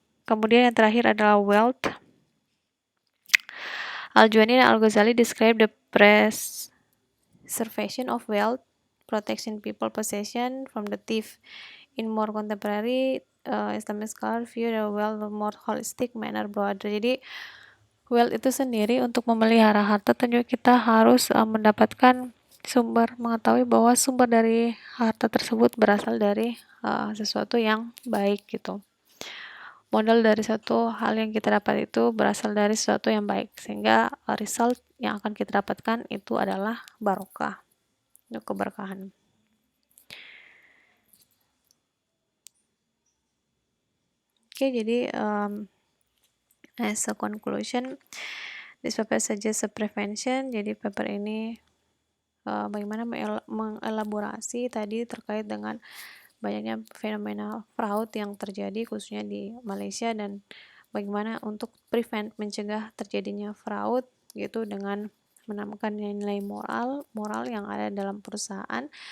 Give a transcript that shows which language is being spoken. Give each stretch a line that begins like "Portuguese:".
Indonesian: Kemudian yang terakhir adalah wealth.
English: Al-Juwaini dan Al-Ghazali describe the preservation of wealth, protection people possession from the thief. In more contemporary Islamic scholar view the wealth more holistic manner broader.
Indonesian: Jadi wealth itu sendiri, untuk memelihara harta tentunya kita harus mendapatkan mengetahui bahwa sumber dari harta tersebut berasal dari sesuatu yang baik gitu. Modal dari satu hal yang kita dapat itu berasal dari sesuatu yang baik, sehingga result yang akan kita dapatkan itu adalah barokah, keberkahan. Oke, jadi
English: as a conclusion, this paper suggests a prevention.
Indonesian: Jadi paper ini bagaimana mengelaborasi tadi terkait dengan banyaknya fenomena fraud yang terjadi khususnya di Malaysia, dan bagaimana untuk mencegah terjadinya fraud gitu dengan menambahkan nilai moral yang ada dalam perusahaan.